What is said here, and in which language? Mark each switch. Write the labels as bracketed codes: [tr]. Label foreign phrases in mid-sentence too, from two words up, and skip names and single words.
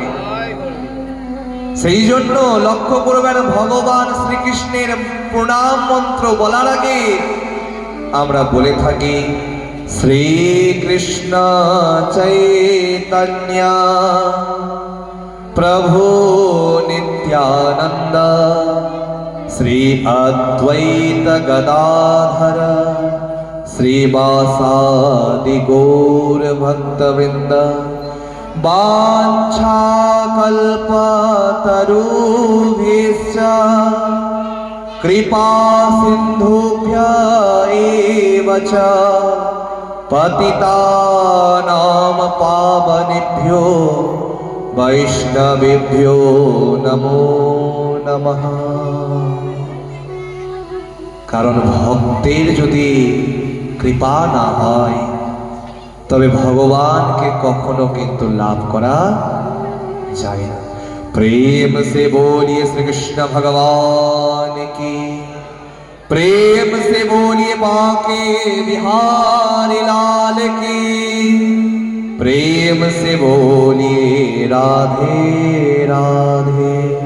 [bn] সেই জন্য লক্ষ্য করবেন, ভগবান শ্রীকৃষ্ণের প্রণাম মন্ত্র বলার আগে আমরা বলে থাকি শ্রীকৃষ্ণ চৈতন্য প্রভু নিত্যানন্দ শ্রী অদ্বৈত গদাধর [sa] শ্রীবাসাদি গৌর ভক্তবৃন্দ वाञ्छाकल्पतरुभ्यश्च कृपा सिन्धुभ्य एव च पतितानां पावनेभ्यो वैष्णवेभ्यो नमो नमः। [bn] কারণ ভক্তের যদি কৃপা না হয় তবে ভগবানকে কখনো কিন্তু লাভ করা যায় না। [hi] प्रेम से बोलिए श्रीकृष्ण भगवान की, प्रेम से बोलिए बाँके बिहारी लाल की, प्रेम से बोलिए राधे राधे।